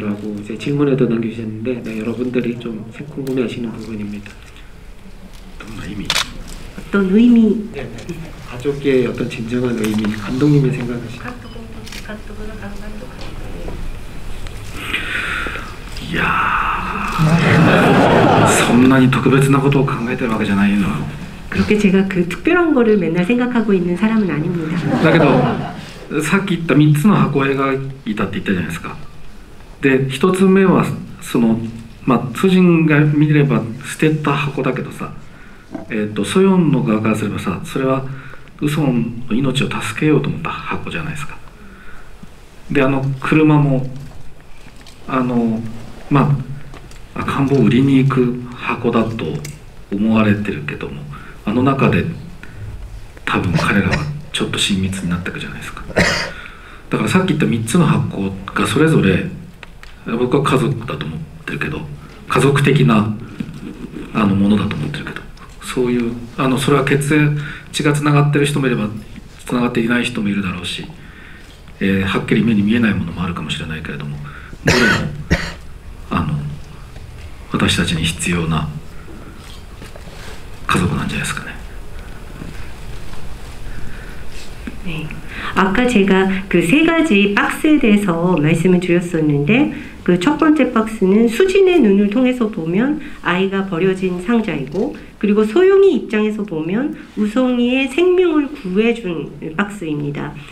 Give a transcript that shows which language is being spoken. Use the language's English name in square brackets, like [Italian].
[Korean] 라고 이제 질문에도 남겨주셨는데, 네, 여러분들이 좀 궁금해하시는 부분입니다. 어떤 의미? 네, 가족의 어떤 진정한 의미, 감독님이 생각하시는. [Japanese] 이야, そんなに特別なことを考えてるわけじゃないの. [Korean] 그렇게 제가 그 특별한 거를 맨날 생각하고 있는 사람은 아닙니다. [Japanese] だけどさっき言った3つの箱を描いたって言ったじゃないですか。で1つ目はその主人が見れば捨てた箱だけどさ、ソヨンの側からすればさ、それはウソンの命を助けようと思った箱じゃないですか。で車も赤ん坊を売りに行く箱だと思われてるけども、あの中で多分彼らはちょっと親密になっていくじゃないですか。だからさっき言った3つの発行がそれぞれ僕は家族だと思ってるけど、家族的なものだと思ってるけど、そういうそれは血がつながってる人もいればつながっていない人もいるだろうし、はっきり目に見えないものもあるかもしれないけれども、どれも私たちに必要な家族なんじゃないですかね。 [Korean] 네. 아까 제가 그 세 가지 박스에 대해서 말씀을 드렸었는데, 그 첫 번째 박스는 수진의 눈을 통해서 보면 아이가 버려진 상자이고, 그리고 소용이 입장에서 보면 우성이의 생명을 구해준 박스입니다.